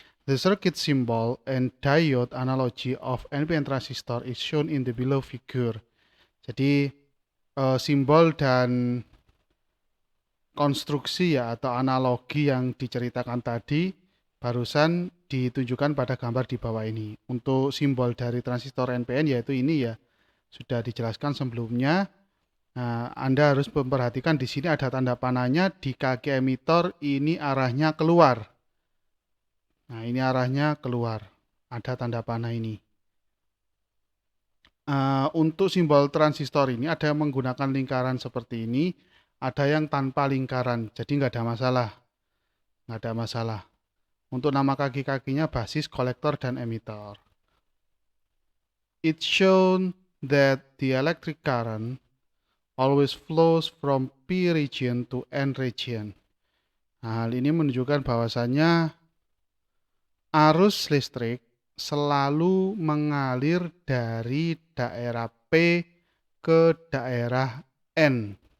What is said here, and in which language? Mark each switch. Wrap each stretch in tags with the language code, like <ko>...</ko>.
<en>The circuit symbol and diode analogy of NPN transistor is shown in the below figure.</en> <id>Jadi simbol dan konstruksi ya atau analogi yang diceritakan tadi barusan ditunjukkan pada gambar di bawah ini. Untuk simbol dari transistor NPN yaitu ini ya, sudah dijelaskan sebelumnya. Nah, Anda harus memperhatikan di sini ada tanda panahnya di kaki emitor, ini arahnya keluar. Nah, ini arahnya keluar. Ada tanda panah ini. Untuk simbol transistor ini ada yang menggunakan lingkaran seperti ini, ada yang tanpa lingkaran. Jadi nggak ada masalah. Nggak ada masalah. Untuk nama kaki-kakinya basis, kolektor, dan emitor.</id> <en>It's shown that the electric current always flows from P region to N region.</en> <id>Nah, hal ini menunjukkan bahwasannya arus listrik selalu mengalir dari daerah P ke daerah N.</id>